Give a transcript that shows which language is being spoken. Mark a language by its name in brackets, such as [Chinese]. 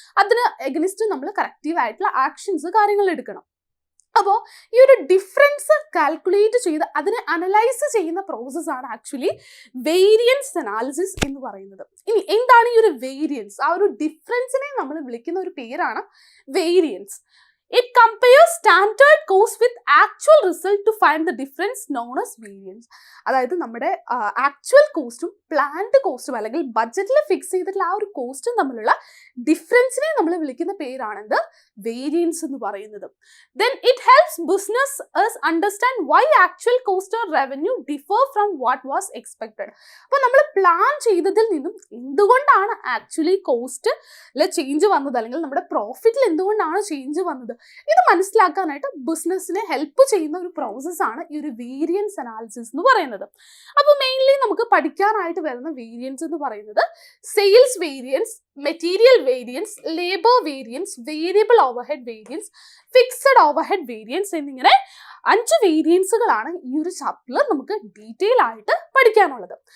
[Malayalam] അതിന് എഗനിസ്റ്റ് നമ്മൾ കറക്റ്റീവ് ആയിട്ടുള്ള ആക്ഷൻസ് കാര്യങ്ങൾ എടുക്കണം. അപ്പോൾ ഈ ഒരു ഡിഫറൻസ് കാൽക്കുലേറ്റ് ചെയ്ത് അതിനെ അനലൈസ് ചെയ്യുന്ന പ്രോസസ്സാണ് ആക്ച്വലി വേരിയൻസ് അനാലിസിസ് എന്ന് പറയുന്നത്. ഇനി എന്താണ് ഈ ഒരു വേരിയൻസ്? ആ ഒരു ഡിഫറൻസിനെ നമ്മൾ വിളിക്കുന്ന ഒരു പേരാണ് variance. [English] It compares standard cost with actual result to find the difference known as variance. [Malayalam] അതായത് നമ്മുടെ ആക്ച്വൽ കോസ്റ്റും പ്ലാൻഡ് കോസ്റ്റും അല്ലെങ്കിൽ ബഡ്ജറ്റിൽ ഫിക്സ് ചെയ്തിട്ടുള്ള ആ ഒരു കോസ്റ്റും തമ്മിലുള്ള ഡിഫറൻസിനെ നമ്മൾ വിളിക്കുന്ന പേരാണ് എന്ത് വേരിയൻസ് എന്ന് പറയുന്നത്. [English] Then it helps business us understand why actual cost or revenue differ from what was expected. [Malayalam] അപ്പോൾ നമ്മൾ പ്ലാൻ ചെയ്തതിൽ നിന്നും എന്തുകൊണ്ടാണ് ആക്ച്വലി കോസ്റ്റിൽ ചേഞ്ച് വന്നത്, അല്ലെങ്കിൽ നമ്മുടെ പ്രോഫിറ്റിൽ എന്തുകൊണ്ടാണ് ചേഞ്ച് വന്നത്, ഇത് മനസ്സിലാക്കാനായിട്ട് ബിസിനസ്സിനെ ഹെൽപ്പ് ചെയ്യുന്ന ഒരു പ്രോസസ്സാണ് ഈ ഒരു വേരിയൻസ് അനാലിസിസ് എന്ന് പറയുന്നത്. അപ്പോൾ മെയിൻലി നമുക്ക് പഠിക്കാനായിട്ട് വരുന്ന വേരിയൻസ് എന്ന് പറയുന്നത് sales variance, material variance, labour variance, variable overhead variance, fixed overhead variance എന്നിങ്ങനെ 5 വേരിയൻസുകളാണ് ഈ ഒരു ചാപ്റ്ററിൽ നമുക്ക് ഡീറ്റെയിൽ ആയിട്ട് പഠിക്കാനുള്ളത്.